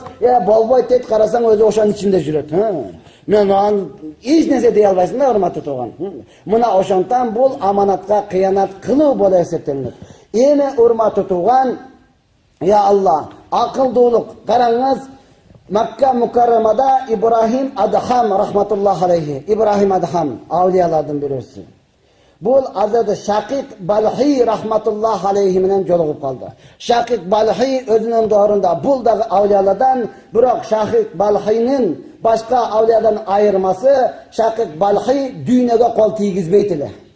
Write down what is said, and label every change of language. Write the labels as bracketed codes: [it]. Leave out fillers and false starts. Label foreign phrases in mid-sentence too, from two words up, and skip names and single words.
[ky] Болбойт дейт, карасаң өзү ошонун ичинде жүрөт. Мен аны эч нерсе дей албайсың да, урматтуу тууган. Мына ошондон бул аманатка кыянат кылуу болуп эсептелет. Эми урматтуу тууган, я Алла, акылдуулук. Караңыз, Макка Мукаррамада Ибрахим Адхам [ar] رحمة الله عليه. [ky] Ибрахим Адхам авлиялардын бирөөсү. Бул Hazreti Шакик Балхи [ar] رحمة الله عليه [ky] менен жолугуп калды. Шакик Балхи өзүнүн доорунда бул дагы авлиялардан, бирок Шакик Балхинин башка авлиядан айырмасы, Шакик Балхи дүйнөгө кол тийгизбейт эле.